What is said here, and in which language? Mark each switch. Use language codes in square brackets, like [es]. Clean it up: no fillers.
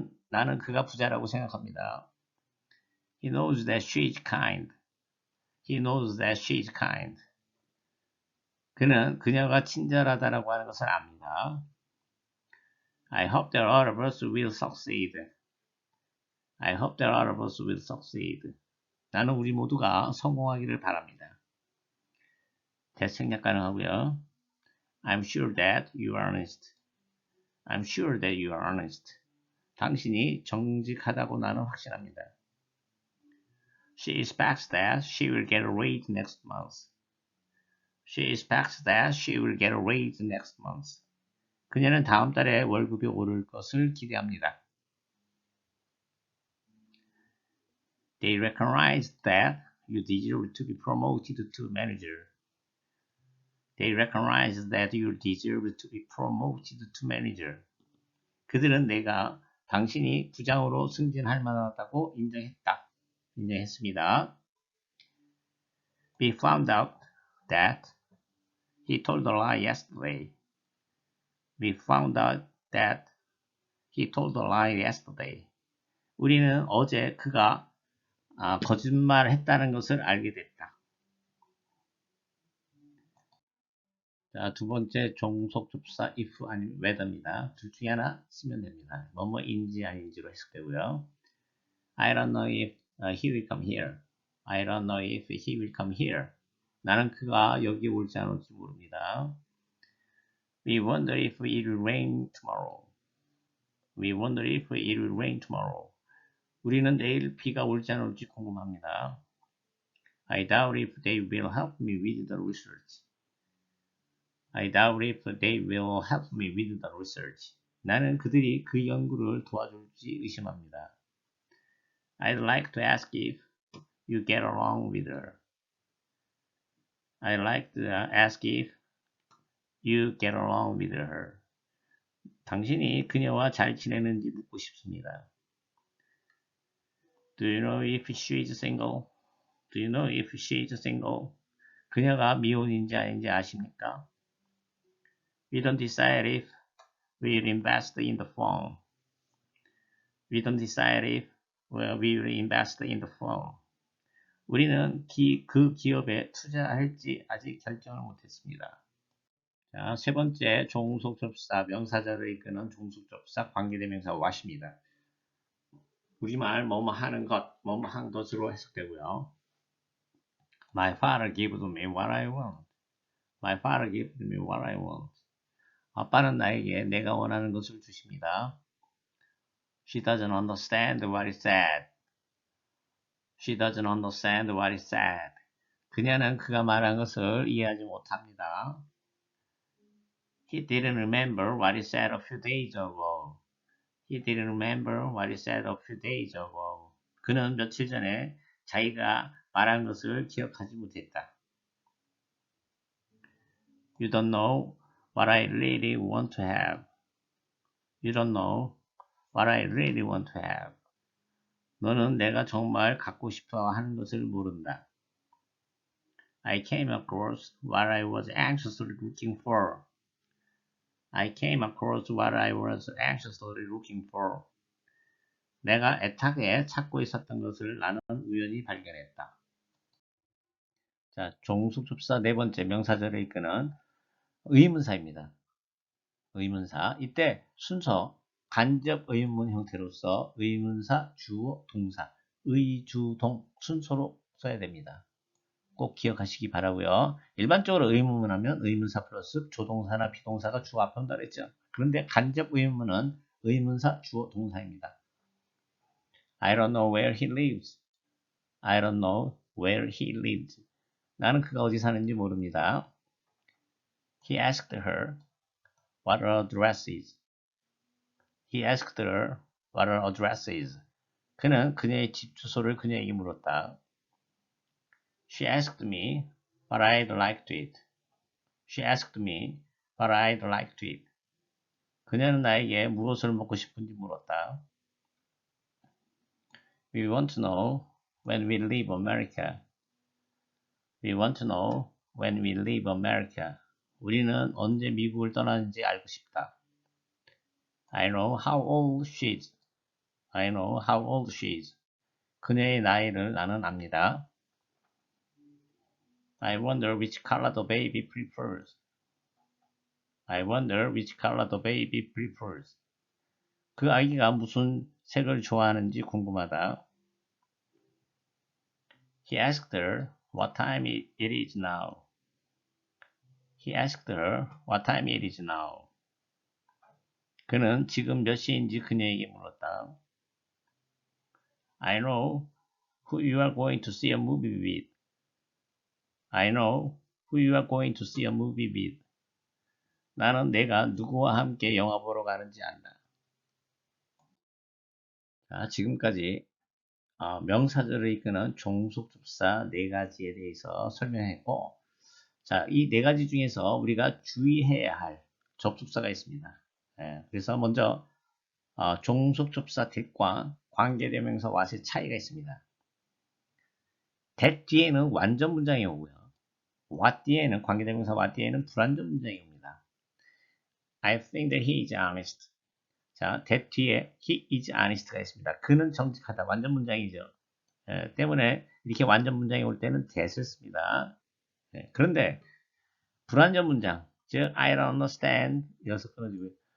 [ko] 나는 그가 부자라고 생각합니다. [en] He knows that she is kind. He knows that she is kind. [ko] 그녀가 친절하다라고 하는 것을 압니다. [en] I hope that all of us will succeed. I hope that all of us will succeed. [ko] 나는 우리 모두가 성공하기를 바랍니다. that 생략 가능하고요. [en] I'm sure that you are honest. I'm sure that you are honest. [ko] 당신이 정직하다고 나는 확신합니다. [en] She expects that she will get a raise next month. She expects that she will get a raise next month. [ko] 그녀는 다음 달에 월급이 오를 것을 기대합니다. [en] They recognize that you deserve to be promoted to manager. They recognize that you deserve to be promoted to manager. [ko] 그들은 당신이 부장으로 승진할 만하다고 인정했습니다. [en] We found out that he told a lie yesterday. We found out that he told a lie yesterday. [ko] 우리는 어제 그가 거짓말을 했다는 것을 알게 됐다. 자, 두 번째 종속접사 if 아니면 whether입니다. 둘 중에 하나 쓰면 됩니다. 뭐뭐인지 아닌지로 해석되고요. [en] I don't know if he will come here. I don't know if he will come here. [ko] 나는 그가 여기 올지 안 올지 모릅니다. [en] We wonder if it will rain tomorrow. We wonder if it will rain tomorrow. [ko] 우리는 내일 비가 올지 안 올지 궁금합니다. [en] I doubt if they will help me with the research. I doubt if they will help me with the research. [ko] 나는 그들이 그 연구를 도와줄지 의심합니다. [en] I'd like to ask if you get along with her. I'd like to ask if you get along with her. [ko] 당신이 그녀와 잘 지내는지 묻고 싶습니다. [en] Do you know if she is single? Do you know if she is single? [ko] 그녀가 미혼인지 아닌지 아십니까? [en] We don't decide if we'll invest in the firm. We don't decide if we will invest in the firm. [ko] 우리는 그 기업에 투자할지 아직 결정을 못했습니다. 자, 세 번째 종속접사 명사절을 이끄는 종속접사 관계대명사 what입니다. 우리말 뭐뭐 하는 것, 뭐뭐 한 것으로 해석되고요. [en] My father gives me what I want. My father gives me what I want. [ko] 아빠는 나에게 내가 원하는 것을 주십니다. [en] She doesn't understand what is said. She doesn't understand what is said. [ko] 그녀는 그가 말한 것을 이해하지 못합니다. [en] He didn't remember what he said a few days ago. He didn't remember what he said a few days ago. [ko] 그는 며칠 전에 자기가 말한 것을 기억하지 못했다. [en] You don't know what I really want to have. You don't know what I really want to have. [ko] 너는 내가 정말 갖고 싶어 하는 것을 모른다. [en] I came across what I was anxiously looking for. I came across what I was anxiously looking for. [ko] 내가 애타게 찾고 있었던 것을 나는 우연히 발견했다. 자, 종속접사 네 번째 명사절을 이끄는 의문사입니다. 의문사. 이때 순서 간접 의문문 형태로서 의문사, 주어, 동사, 의주동 순서로 써야 됩니다. 꼭 기억하시기 바라고요. 일반적으로 의문문 하면 의문사 플러스 조동사나 비동사가 주어 앞에 온다 그랬죠. 그런데 간접 의문문은 의문사, 주어, 동사입니다. [en] I don't know where he lives. I don't know where he lives. [ko] 나는 그가 어디 사는지 모릅니다. [en] He asked her what her address is. He asked her what her address is. [ko] 그는 그녀의 집 주소를 그녀에게 물었다. [en] She asked me what I'd like to eat. She asked me what I'd like to eat. [ko] 그녀는 나에게 무엇을 먹고 싶은지 물었다. [en] We want to know when we leave America. We want to know when we leave America. [ko] 우리는 언제 미국을 떠나는지 알고 싶다. [en] I know how old she is. I know how old she is. [ko] 그녀의 나이를 나는 압니다. [en] I wonder which color the baby prefers. I wonder which color the baby prefers. [ko] 그 아기가 무슨 색을 좋아하는지 궁금하다. [en] He asked her what time it is now. He asked her what time it is now. [ko] 그는 지금 몇 시인지 그녀에게 물었다. [en] I know who you are going to see a movie with. I know who you are going to see a movie with. [ko] 나는 내가 누구와 함께 영화 보러 가는지 안다. 자, 지금까지 명사절을 이끄는 종속접사 4가지에 대해서 설명했고, 자, 이 4가지 중에서 우리가 주의해야 할 접속사가 있습니다. 그래서 먼저 종속접사 that과 관계대명사 what의 차이가 있습니다. that 뒤에는 완전 문장이 오고요. what 뒤에는 관계대명사 what 뒤에는 불완전 문장이 옵니다. [en] I think that he is honest. [ko] 자, that 뒤에 [en] he is honest [ko] 가 있습니다. 그는 정직하다. 완전 문장이죠. 때문에 이렇게 완전 문장이 올 때는 that을 씁니다. 그런데 불완전 문장, 즉 [en] I don't understand [ko] 이어서 끊어지고요.